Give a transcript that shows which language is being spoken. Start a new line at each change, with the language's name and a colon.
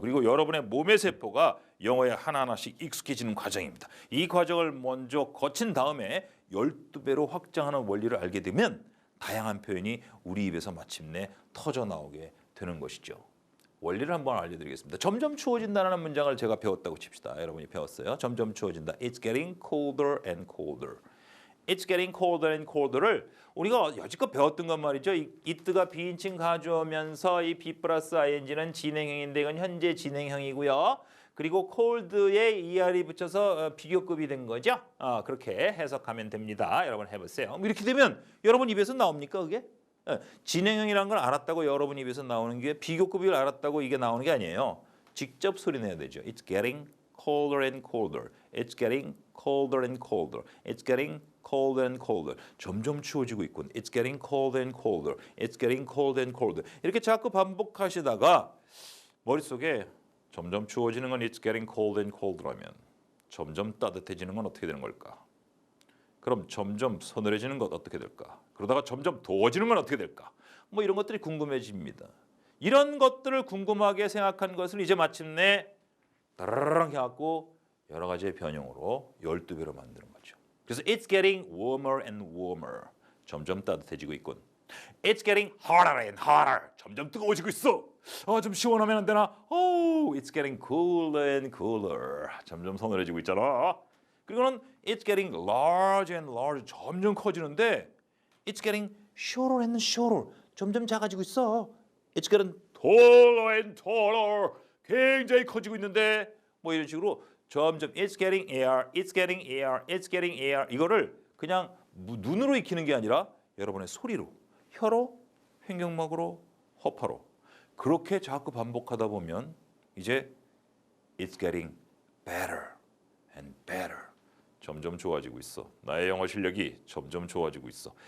Korean: 그리고 여러분의 몸의 세포가 영어에 하나하나씩 익숙해지는 과정입니다. 이 과정을 먼저 거친 다음에 12배로 확장하는 원리를 알게 되면 다양한 표현이 우리 입에서 마침내 터져 나오게 되는 것이죠. 원리를 한번 알려드리겠습니다. 점점 추워진다는 문장을 제가 배웠다고 칩시다. 여러분이 배웠어요. 점점 추워진다.
English: It's getting colder and colder. It's getting colder and colder
Korean: 를 우리가 여지껏 배웠던 건 말이죠. it가 비인칭 가져오면서 이 be 플러스 ing는 진행형인데 이건 현재 진행형이고요. 그리고 cold에 er이 붙여서 비교급이 된 거죠. 그렇게 해석하면 됩니다. 여러분 해보세요. 이렇게 되면 여러분 입에서 나옵니까 그게? 진행형이라는 걸 알았다고 여러분 입에서 나오는 게 비교급을 알았다고 이게 나오는 게 아니에요. 직접 소리 내야 되죠.
English: It's getting colder and colder. It's getting colder and colder. It's getting colder and colder.
Korean: 점점 추워지고 있군.
English: It's getting colder and colder. It's getting colder and colder.
Korean: 이렇게 자꾸 반복하시다가 머릿속에 점점 추워지는 건
English: It's getting colder and colder
Korean: 라면 점점 따뜻해지는 건 어떻게 되는 걸까? 그럼 점점 서늘해지는 것 어떻게 될까? 그러다가 점점 더워지는 건 어떻게 될까? 뭐 이런 것들이 궁금해집니다. 이런 것들을 궁금하게 생각한 것을 이제 마침내 따라랑 해갖고 여러 가지의 변형으로 12배로 만드는 거죠.
English: 그래서 it's getting warmer and warmer.
Korean: 점점 따뜻해지고 있군.
English: It's getting hotter and hotter.
Korean: 점점 뜨거워지고 있어. 좀 시원하면 안 되나?
English: Oh, it's getting cooler and cooler.
Korean: 점점 서늘해지고 있잖아.
English: 그리고는 it's getting larger and larger.
Korean: 점점 커지는데
English: it's getting shorter and shorter.
Korean: 점점 작아지고 있어.
English: It's getting taller and taller.
Korean: 굉장히 커지고 있는데 뭐 이런 식으로 점점
English: it's getting air, it's getting air, it's getting air.
Korean: 이거를 그냥 눈으로 익히는 게 아니라 여러분의 소리로, 혀로, 횡격막으로, 허파로 그렇게 자꾸 반복하다 보면 이제
English: it's getting better and better.
Korean: 점점 좋아지고 있어. 나의 영어 실력이 점점 좋아지고 있어.